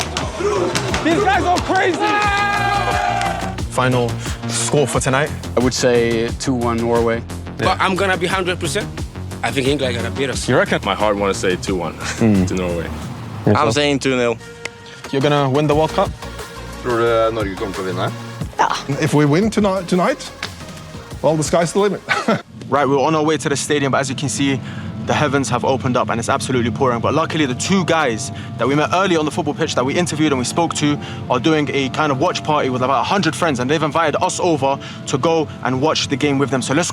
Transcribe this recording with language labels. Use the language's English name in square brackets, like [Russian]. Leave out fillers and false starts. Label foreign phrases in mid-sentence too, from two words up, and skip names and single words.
[English] These guys are crazy. Final score for tonight? I would say 2-1 Norway. But I'm gonna be 100%. I think England gonna beat us. You reckon? My heart want to say 2-1 to Norway. I'm saying 2-0. You're gonna win the World Cup? [Norwegian] Tror du Norge kommer til å vinne? [English] If we win tonight, well, the sky's the limit. Right, we're on our way to the stadium, but as you can see, the heavens have opened up and it's absolutely pouring. But luckily, the 2 guys that we met early on the football pitch that we interviewed and we spoke to are doing a kind of watch party with about 100 friends, and they've invited us over to go and watch the game with them.